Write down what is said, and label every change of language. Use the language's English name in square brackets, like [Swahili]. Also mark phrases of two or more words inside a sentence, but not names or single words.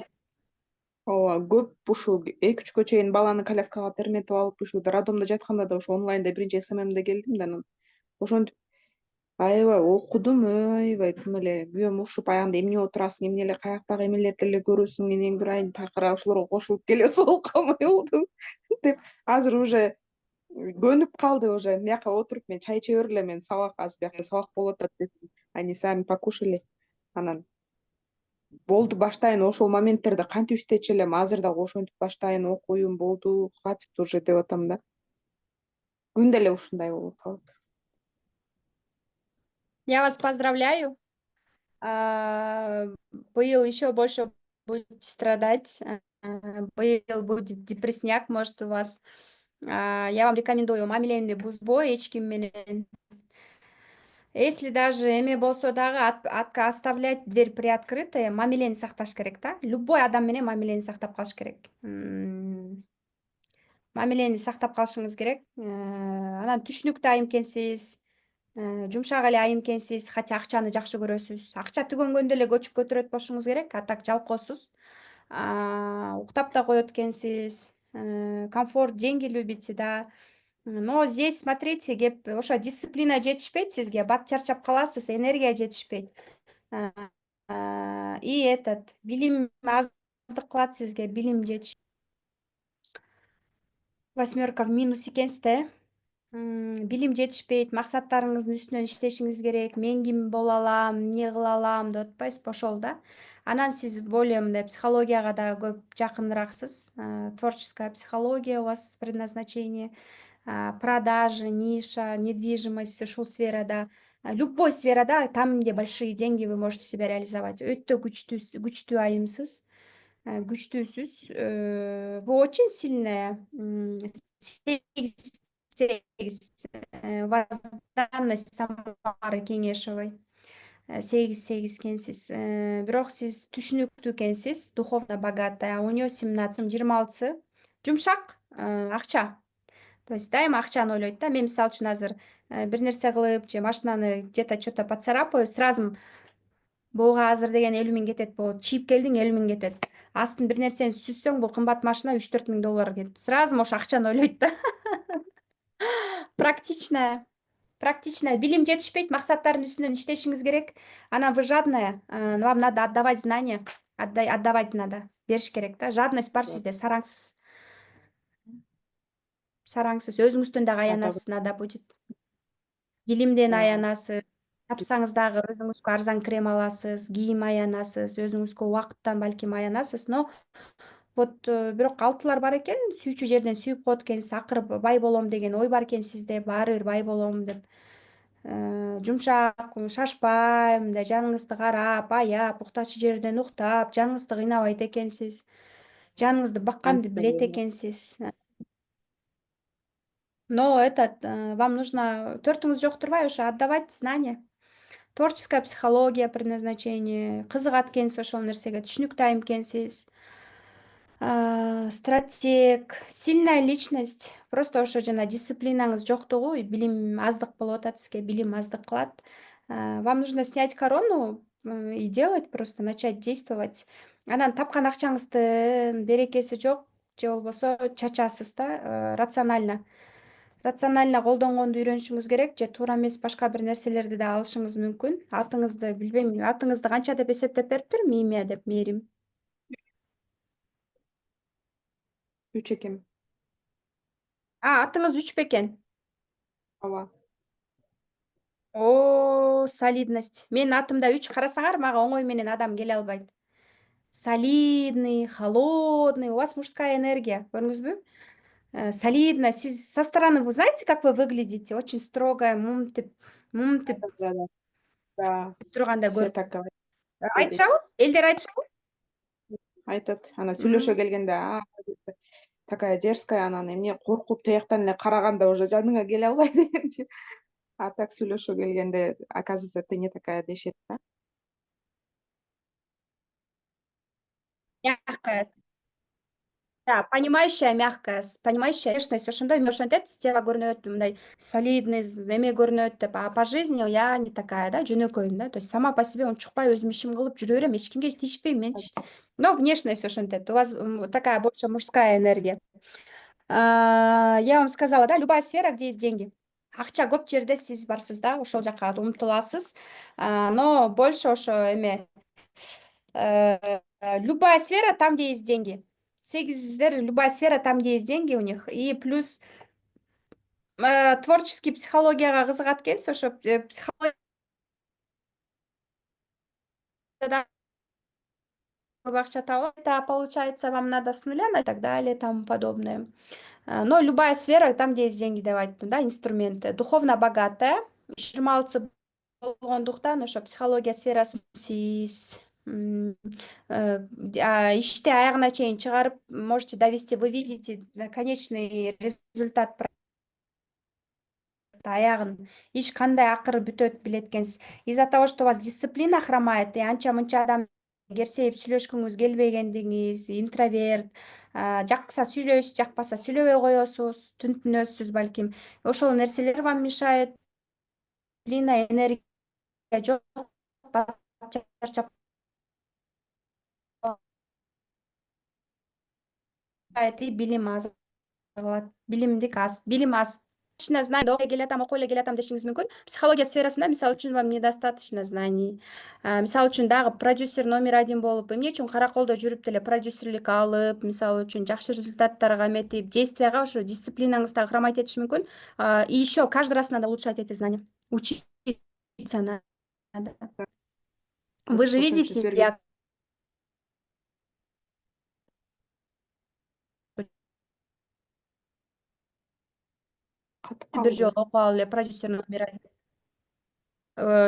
[Kyrgyz] ооба, көп ушул 2-3 чейин баланы коляскага терметип алып, ушу роддомдо жатканда да ошо онлайнда биринчи СММде келдим да анан ошентип аябай окудум, ойбай тим эле күйөөм урушуп аягында эмне отурасың, эмне эле каяктагы эмнелерди эле көрөсүң, энең дурайын такыр ошолорго кошулуп келип болуп калмай болдум деп азыр уже көнүп калды уже. Бияка отуруп мен чай иче бергиле, мен сабак азыр биякта сабак болуп атат деп. [Russian] Они сами покушали. [Kyrgyz] Анан болду баштайын ошол моменттерде кантип иштечү элем, азыр дагы ошентип баштайын окуйм, болду, [Russian] хватит уже [Kyrgyz] деп атам да. Күндө эле ушундай болуп калат. [Russian] Я вас поздравляю. Быйыл еще больше будете страдать. Быйыл будет депрессняк, может, у вас. Я вам рекомендую [Kyrgyz] мамилени бузбой эчким менен. [Russian] Если даже [Kyrgyz] эме болсо дагы [Russian] оставлять дверь приоткрытая, [Kyrgyz] мамилени сакташ керек да. Любой адам менен мамилени сактап калыш керек. Мамилени сактап калышыңыз керек. Анан түшүнүктүү айым экенсиз. Жумшак эле айым экенсиз, хотя акчаны жакшы көрөсүз. Акча түгөнгөндө эле көчүп көтөрөт болушуңуз керек, [Russian] а так [Kyrgyz] жалкоосуз. Уктап да коет экенсиз. [Russian] Комфорт, деньги любите, да. Но здесь, смотрите, [Kyrgyz] кеп ошо дисциплина жетишпейт сизге, бат чарчап каласыз, энергия жетишпейт. [Russian] И этот [Kyrgyz] билим аздык кылат сизге, билим жетиш. 8 [Russian] в минус [Kyrgyz] экенсиз да. Билим жетишпейт, максаттарыңыздын үстүнөн иштешиңиз керек. Мен ким боло алам, эмне кыла алам деп атпайсызбы, ошол да. Анан сиз более мындай психологияга да көп жакыныраксыз. [Russian] Творческая психология у вас предназначение, продажи, ниша, недвижимость, [Kyrgyz] ушул сферада. Любой сферада, [Russian] там, где большие деньги, вы можете себя реализовать. [Kyrgyz] Өтө күчтүү айымсыз. Күчтүүсүз. [Russian] Вы очень сильная. У вас данность Самары Кеңешевой. [Kyrgyz] 8 экенсиз. Бирок сиз түшүнүктүү экенсиз, [Russian] духовно богатая. У нее 17, 26. [Kyrgyz] Жумшак, акча. [Russian] То есть [Kyrgyz] дайыма акчаны ойлойт да. Мен мисалы үчүн азыр бир нерсе кылып же машинаны [Russian] где-то что-то поцарапаю, сразу [Kyrgyz] буга азыр деген 50 миң кетет, болот. Чийип келдиң 50 миң кетет. Астын бир нерсени сүзсөң, бул кымбат машина 3-4 миң доллар кетет. Сразу ошо акчаны ойлойт да. [Russian] Практичная. [Kyrgyz] Билим жетишпейт, максаттардын үстүнөн иштешиңиз керек. [Russian] Анан вы жадная, вам надо отдавать знания. Отдавать надо. [Kyrgyz] Бериш керек да. Жадность бар сизде, сараңсыз. сараңсыз, өзүңүздөн дагы аянасыз, [Russian] надо будет. [Kyrgyz] Билимден аянасыз, тапсаңыз дагы өзүңүзгө арзан крем аласыз, кийим аянасыз, өзүңүзгө убакыттан балким аянасыз, [Russian] но вот [Kyrgyz] бирок алтылар бар экен, сүйчү жерден сүйүп коет экенсиз, акыры бай болом деген ой бар экен сизде, баары бир бай болом деп. Жумшак, шашпай, мындай жаныңызды карап, аяп, уктачу жерден уктап, жаныңызды кыйнабайт экенсиз. Жаныңызды бакканды билет экенсиз. [Russian] Но этот, вам нужно, [Kyrgyz] төртүңүз жок турбайбы, ошо [Russian] отдавать знания. Творческая психология, предназначение, [Kyrgyz] кызыгат экенсиз ошол нерсеге, түшүнүктүү экенсиз. [Russian] Стратег, сильная личность. [Kyrgyz] Просто ошо жана дисциплинаңыз жоктугу, билим аздык болуп атат сизге, билим аздык кылат. [Russian] Вам нужно снять корону и делать, просто начать действовать. [Kyrgyz] Анан тапкан акчаңыздын берекеси жок, же болбосо чачасыз да, рационально. Рационально колдонгонду үйрөнүшүңүз керек, же туура эмес башка бир нерселерди да алышыңыз мүмкүн. Атыңызды билбейм, атыңызды канча деп эсептеп бериптир? Мимия деп, Мээрим. 3 экен. Атыңыз 3 бекен? Ооба. [Russian] Солидность. [Kyrgyz] Менин атымда 3 карасаңар, мага оңой менен адам келе албайт. [Russian] Солидный, холодный. У вас мужская энергия. Көрдүңүзбү? Солидно. Сиз со стороны, вы знаете, как вы выглядите? Очень строгая, мумтип Да, [Kyrgyz] турганда [Russian] все [Kyrgyz] көрүп. [Russian] так говорят. [Kyrgyz] Айтышабы? Элдер айтышабы? Айтат. Ана сүйлөшө келгенде, [Russian] такая дерзкая, [Kyrgyz] анан эмне коркуп тияктан эле караганда уже жаныңа келе албайт дегенчи. [Russian] А так [Kyrgyz] сүйлөшө келгенде, [Russian] оказывается, ты не такая дешет да. Мягкая. Да, понимающая, мягкая. Понимающая внешность ошондой, мен ошентет, стела көрүнөт, мындай солидный, эме көрүнөт деп. А по жизни я не такая, да, жөнөкөйүм, да. То есть сама по себе [Kyrgyz] унчукпай өзүм ишим кылып жүрө берем, эч кимге тийишпейм менчи. [Russian] Но внешность ошентет. У вас такая больше мужская энергия. Я вам сказала, да, любая сфера, где есть деньги. [Kyrgyz] Акча көп жерде сиз барсыз да, ошол жака умтуласыз. [Russian] Но больше [Kyrgyz] ошо эме [Russian] любая сфера там, где есть деньги. Сегиздер, любая сфера там, где есть деньги у них. И плюс творческий [Kyrgyz] психологияга кызыгат экенсиз, ошо психологияда көп акча табылат, [Russian] получается, вам надо с нуля и так далее, тому подобное. Но любая сфера там, где есть деньги, давайте, да, инструменты. [Kyrgyz] Духовно богатая, 26 болгондуктан ошо психология сферасы сиз ишти аягына чейин чыгарып [Russian] можете довести, вы видите конечный результат [Kyrgyz] аягын, иш кандай акыры бүтөт билет экенсиз. [Russian] Из-за того, что у вас дисциплина хромает, [Kyrgyz] и анча мынча адам керсейип сүйлөшкүңүз келбегендигиңиз, интроверт, жакса сүйлөйсүз, жакпаса сүйлөбөй коесуз, түнтүнөсүз балким. Ошол нерселер [Russian] вам мешает. [Kyrgyz] Дисциплина, энергия жок, чарчап и билим аз калат. Билимдик аз, билим аз. [Russian] Достаточно знаний, [Kyrgyz] окуй эле келатам дешиңиз мүмкүн. Психология сферасында, мисалы үчүн, [Russian] вам недостаточно знаний. [Kyrgyz] Мисалы үчүн дагы продюсер номер 1 болуп, эмне үчүн караколдо жүрүп деле продюсерлик алып, мисалы үчүн жакшы результаттарга эметип, действияга ошо дисциплинаңыз дагы хромать этиши мүмкүн. [Russian] И еще каждый раз надо улучшать эти знания. Учиться надо. Вы же видите, я [Kyrgyz] бир жолу окуп алып эле [Russian] продюсер номер 1.